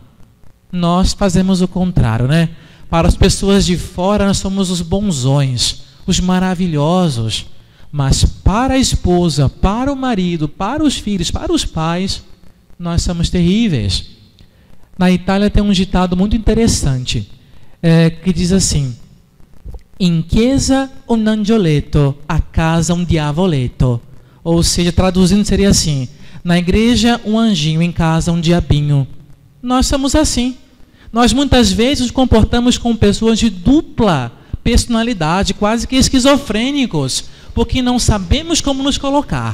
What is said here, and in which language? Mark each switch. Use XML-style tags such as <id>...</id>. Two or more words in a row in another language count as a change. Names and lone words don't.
<pt>Nós fazemos o contrário, né? Para as pessoas de fora nós somos os bonzões, os maravilhosos, mas para a esposa, para o marido, para os filhos, para os pais, nós somos terríveis. Na Itália tem um ditado muito interessante, que diz assim:</pt> <it>in chiesa un angioletto, a casa un diavoletto.</it> <pt>Ou seja, traduzindo seria assim: na igreja um anjinho, em casa um diabinho. Nós somos assim. Nós muitas vezes nos comportamos com pessoas de dupla personalidade, quase que esquizofrênicos, porque não sabemos como nos colocar.</pt>